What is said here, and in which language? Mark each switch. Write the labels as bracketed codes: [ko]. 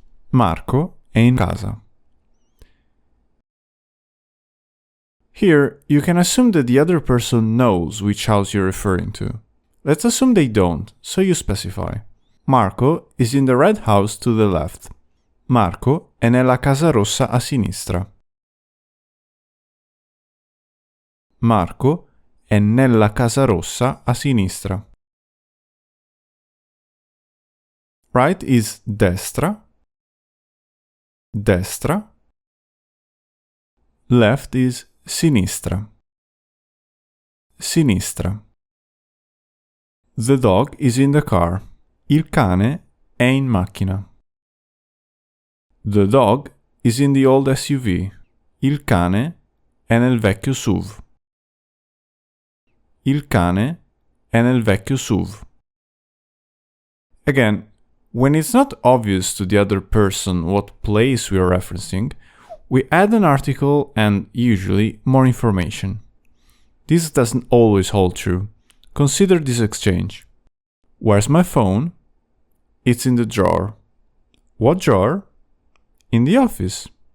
[it] Marco è in casa. [en] Here, you can assume that the other person knows which house you're referring to. Let's assume they don't, so you specify. Marco is in the red house to the left. [it] Marco è nella casa rossa a sinistra. Marco è nella casa rossa a sinistra. [en] Right is destra, destra. Left is sinistra, sinistra. The dog is in the car. [it] Il cane è in macchina. [en] The dog is in the old SUV. [it] Il cane è nel vecchio SUV. Il cane è nel vecchio SUV. [en] Again, when it's not obvious to the other person what place we are referencing, we add an article and, usually, more information. This doesn't always hold true. Consider this exchange. Where's my phone? It's in the drawer. What drawer? In the office.